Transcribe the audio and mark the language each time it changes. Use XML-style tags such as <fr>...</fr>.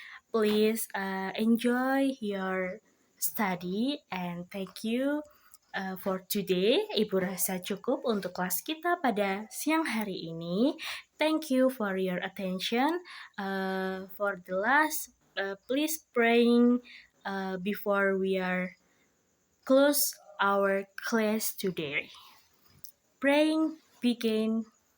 <en>Please enjoy your study and thank you for today.</en> <id>Ibu rasa cukup untuk kelas kita pada siang hari ini.</id> <en>Thank you for your attention. For the last, please praying before we are close our class today. Praying begin.</en>